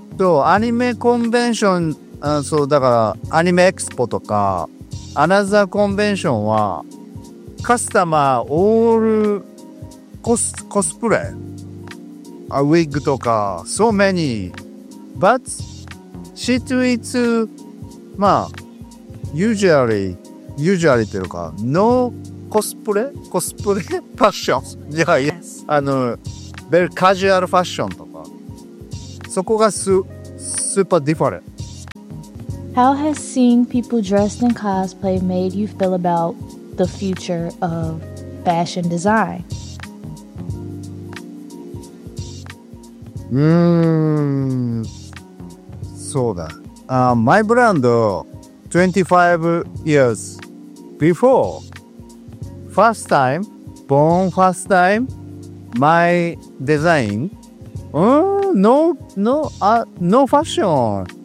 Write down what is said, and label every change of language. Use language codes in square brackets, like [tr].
[en] So anime convention, so [ja] だから [en] anime expo とか another convention は customer all cosplay. A wig とか so many. But C2E2 [ja] まあ、 [en] usually というか、no cosplay? [ja] Cosplay? ファッション。いやいや、 [en] yes. very casual [ja] ファッションとか。そこがスーパーディファレン。 [en] How has seeing people dressed in cosplay made you feel about the future of fashion design? [ja] そうだ。 [en] My brand, 25 years before, first time, my design, no fashion.